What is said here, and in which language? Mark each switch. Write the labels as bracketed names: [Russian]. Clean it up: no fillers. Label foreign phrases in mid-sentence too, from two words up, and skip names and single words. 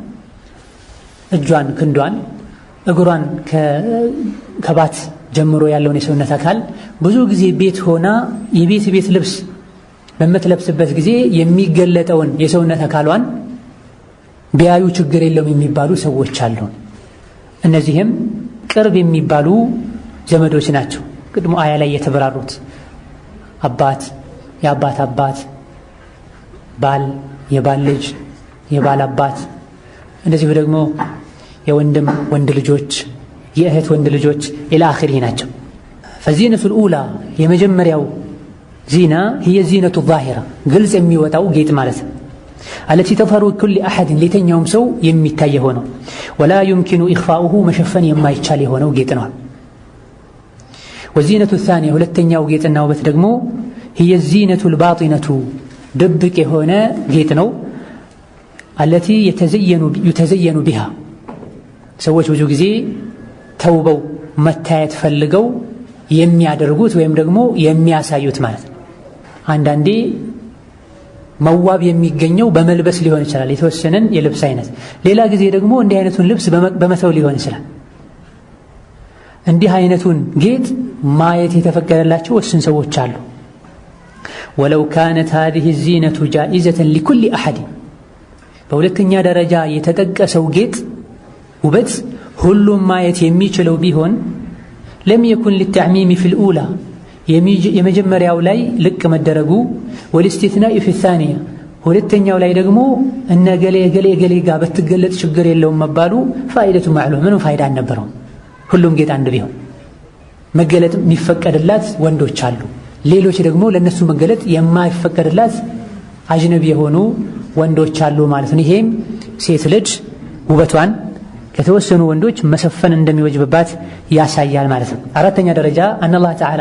[Amharic] እጇን፣ ክንዷን፣ እግሯን ከባት ጀምሮ ያለውን የሰውነት አካል ብዙ ጊዜ ቤት ሆና የቤት ልብስ በምትለብስበት ጊዜ የሚገለጠውን የሰውነት አካሏን ቢያዩ ችግር የለውም የሚባሉ ሰዎች አሉ። እነዚህም ቅርብ የሚባሉ ዘመዶች ናቸው። ቅድሞ አያ ላይ የተበራሩት አባት፣ የአባት አባት፣ ባል፣ የባል ልጅ፣ የባል አባት፣ እንደዚሁ ደግሞ የወንድም ወንድ ልጆች፣ የእህት ወንድ ልጆች [Arabic] إلى آخره [Amharic] ናቸው። [Arabic] فالزينة الأولى [Amharic] የመጀመሪያው ዚና [Arabic] هي الزينة الظاهرة [Amharic] ግልጽ የሚወጣው ጌጥ ማለት ነው። [Arabic] التي تظهر كل أحد [Amharic] ለየትኛውም ሰው የሚታይ ሆነው [Arabic] ولا يمكن إخفاؤه [Amharic] መሸፈን የማይቻል የሆነው ጌጥ ነው። [Arabic] والزينة الثانية [Amharic] ሁለተኛው ጌጥና ውበት ደግሞ [Arabic] هي الزينة الباطنة [Amharic] ድብቅ የሆነ ጌጥ ነው። [Arabic] التي يتزين بها [Amharic] ሰዎች ብዙ ጊዜ ተውበው መታየት ፈልገው የሚያደርጉት ወይም ደግሞ የሚያሳዩት ማለት ነው። አንዳንዴ መዋብ የሚገኘው በመልበስ ሊሆን ይችላል፣ የተወሰነን የልብስ አይነት። ሌላ ጊዜ ደግሞ እንዲህ አይነቱን ልብስ በመተው ሊሆን ይችላል። እንዲህ አይነቱን ጌጥ ማየት የተፈቀደላቸው ወስን ሰዎች አሉ። [Arabic] ولو كانت هذه الزينة جائزة لكل أحد [Amharic] በሁለተኛ ደረጃ የተጠቀሰው ጌጥ ውበት ሁሉም ማየት የሚችለው ቢሆን [Arabic] ለም يكن للتعميم في الأولى [Amharic] የመጀመሪያው ላይ ልቅ መደረጉ [Arabic] والاستثناء في الثانية [Amharic] ሁለተኛው ላይ ደግሞ እነ ገሌ ጋር በትገለጥ ችግር የለውም መባሉ [Arabic] فائدته معلوم [Amharic] ምንም ፋይዳ አልነበረውም። ሁሉም ጌጥ አንድ ቢሆን መገለጥ የሚፈቀድላት ወንዶች አሉ፣ ሌሎች ደግሞ ለነሱ መገለጥ የማይፈቀድላት አጅነቢ የሆኑ ወንዶች አሉ ማለት ነው። ይሄም ሴት ልጅ ውበቷን ከተወሰኑ ወንዶች መሸፈን እንደሚወጅብባት ያሳያል ማለት ነው። አራተኛ ደረጃ አላህ